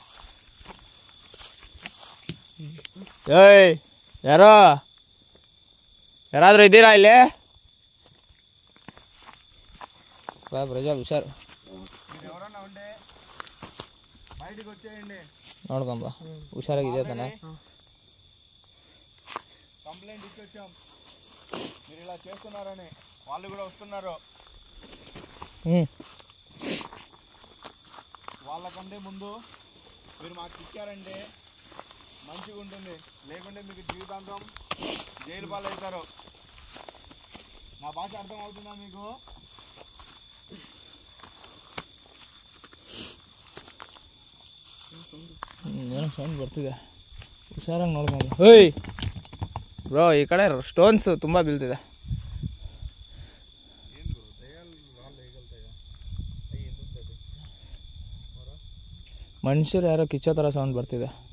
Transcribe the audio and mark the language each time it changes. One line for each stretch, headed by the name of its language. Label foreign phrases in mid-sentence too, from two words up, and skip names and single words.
Kannada: ಏಯ್ ಯಾರಾದರೂ ಇದ್ದೀರಾ ಇಲ್ಲಿ? ಬಾ ಪ್ರಜ್ವಲ್ ಹುಷಾರು ನೋಡ್ಕೊಂಬ. ಹುಷಾರಾಗಿದೆ ತಾನೆ?
Telugu: కంప్లైంట్ ఇచ్చొచ్చాం, మీరు ఇలా చేస్తున్నారని. వాళ్ళు కూడా వస్తున్నారు. వాళ్ళకంటే ముందు మీరు మాకు ఇచ్చారంటే మంచిగా ఉంటుంది, లేకుంటే మీకు జీవితాంతం జైలు పాలు అవుతారు. నా భాష అర్థం అవుతుందా మీకు?
Kannada: ಏನೋ ಸೌಂಡ್ ಬರ್ತಿದೆ, ಹುಷಾರಾಗಿ ನೋಡ್ಕೊಂಡು.
English: hey bro,
Kannada: ಈ ಕಡೆ ಸ್ಟೋನ್ಸ್ ತುಂಬ ಬೀಳ್ತಿದೆ. ಮನುಷ್ಯರು ಯಾರೋ ಕಿಚ್ಚೋ ಥರ ಸೌಂಡ್ ಬರ್ತಿದೆ.